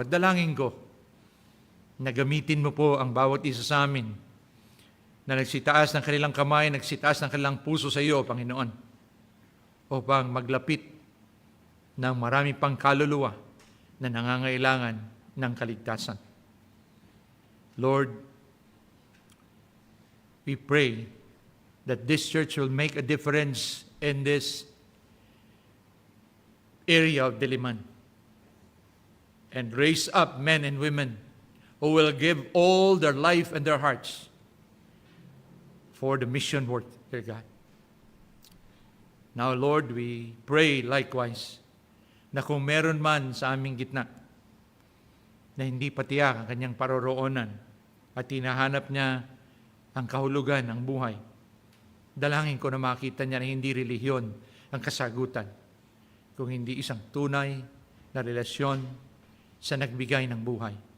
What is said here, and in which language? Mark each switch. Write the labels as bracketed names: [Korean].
[Filipino] At dalangin ko na gamitin mo po ang bawat isa sa amin na nagsitaas ng kanilang kamay, nagsitaas ng kanilang puso sa iyo, Panginoon, upang maglapit ng marami pang kaluluwa na nangangailangan ng kaligtasan. [English] Lord, we pray that this church will make a difference in this area of Diliman and raise up men and women who will give all their life and their hearts for the mission work, dear God. Now, Lord, we pray likewise [Filipino] na kung meron man sa aming gitna na hindi patiyak ang kanyang paroroonan at hinahanap niya ang kahulugan ng buhay, dalangin ko na makita niya na hindi relihiyon ang kasagutan, kung hindi isang tunay na relasyon sa nagbigay ng buhay.